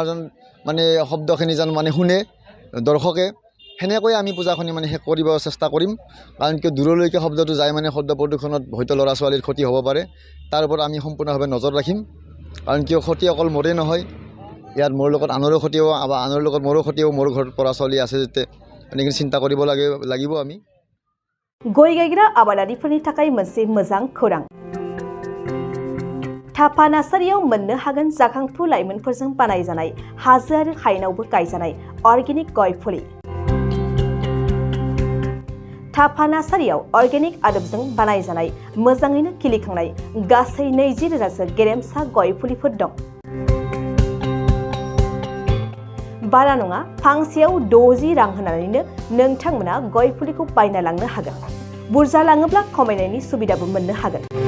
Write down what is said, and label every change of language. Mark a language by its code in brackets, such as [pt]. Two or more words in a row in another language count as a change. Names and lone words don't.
[as] যেন মানে শব্দখিনি যেন মানে শুনে দৰ্শকে সেনেকৈ আমি পূজাখিনি মানে শেষ কৰিব চেষ্টা কৰিম কাৰণ কিয় দূৰলৈকে শব্দটো যায় মানে শব্দ প্ৰদূষণত হয়তো ল'ৰা ছোৱালীৰ ক্ষতি হ'ব পাৰে তাৰ ওপৰত আমি সম্পূৰ্ণভাৱে নজৰ ৰাখিম কাৰণ কিয় ক্ষতি অকল মোৰে নহয় ইয়াত মোৰ লগত আনৰো ক্ষতি হ'ব বা আনৰ লগত মোৰো ক্ষতি হ'ব মোৰ ঘৰত ল'ৰা ছোৱালী আছে যেতিয়া এনেকৈ চিন্তা কৰিব লাগিব আমি [brx] गय गायग्रा आबादारिफोरनि थाखाय मोनसे मोजां खौरां थापा नार्सारियाव मोननो हागोन जाखांफु लाइमोनफोरजों बानायजानाय हाजो आरो हायेनावबो गायजानाय अर्गेनिक गय फुलि थापा नार्सारियाव अर्गेनिक आदबजों बानायजानाय मोजाङैनो खिलिखांनाय गासै 20,000सो गेरेमसा गय फुलिफोर दं बारा नङा फांसेयाव 60 रां होनानैनो नोंथांमोना गय फुलिखौ बायना लांनो हागोन बुरजा लाङोब्ला खमायनायनि सुबिदाबो मोननो हागोन